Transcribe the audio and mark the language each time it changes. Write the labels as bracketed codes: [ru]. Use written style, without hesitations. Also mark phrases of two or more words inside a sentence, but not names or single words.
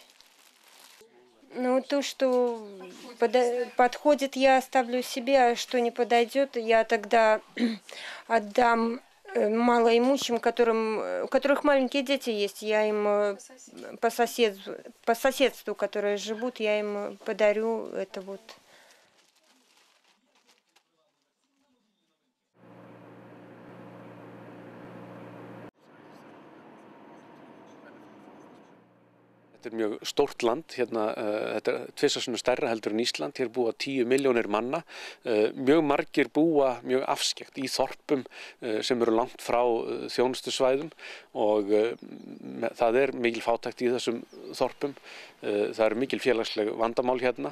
[ru] Ну, то, что подходит, я оставлю себе, а что не подойдет, я тогда отдам малоимущим, у которых маленькие дети есть, я им по соседству, которые живут, я им подарю это вот. [is] Þetta mjög stórt land, hérna, þetta tvisvar sinnum stærra heldur en Ísland, hér búa 10 milljónir manna, mjög margir búa mjög afskekt í þorpum sem eru langt frá þjónustusvæðum og það mikil fátækt í þessum þorpum, það mikil félagsleg vandamál hérna.